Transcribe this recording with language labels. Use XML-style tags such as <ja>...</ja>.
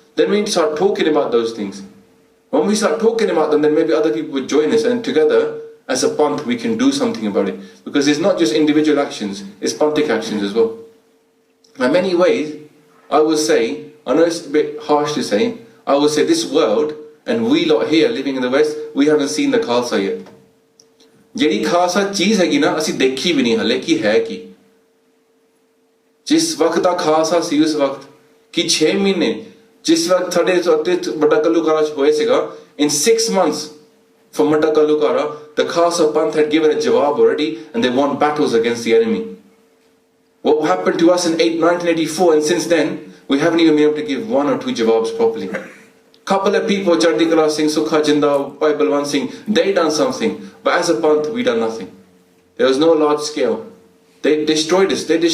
<en>Then we need to start talking about those things. When we start talking about them, then maybe other people would join us, and together as a Panth we can do something about it. Because it's not just individual actions, it's Panthic actions as well. In many ways, I would say, I know it's a bit harsh to say, I would say this world, and we lot here living in the West, we haven't seen the Khalsa yet.</en> <pa>ਜਿਹੜੀ ਖਾਲਸਾ ਚੀਜ਼ ਹੈਗੀ ਨਾ ਅਸੀਂ ਦੇਖੀ ਵੀ ਨਹੀਂ ਹਲੇ ਕਿ ਹੈ ਕੀ। ਜਿਸ ਵਕਤ ਦਾ ਖਾਲਸਾ ਸੀ ਉਸ ਵਕਤ ਕਿ 6 ਮਹੀਨੇ ਜਿਸ ਵਕਤ ਸਾਡੇ ਵੱਡਾ ਘੱਲੂਘਾਰਾ ਚ ਹੋਏ ਸੀਗਾ,</pa> <en>in 6 months from</en> <pa>ਵੱਡਾ ਘੱਲੂਘਾਰਾ</pa> <en>the Khalsa Panth had given a jawab already and they won battles against the enemy. What happened to us in 1984 and since then we haven't even been able to give 1 or 2 jawabs properly. Couple of people, Chardikala Singh, Sukha Jinda, Balwant Singh, they done something, but as a Panth we done nothing. There was no large scale. They destroyed us.</en>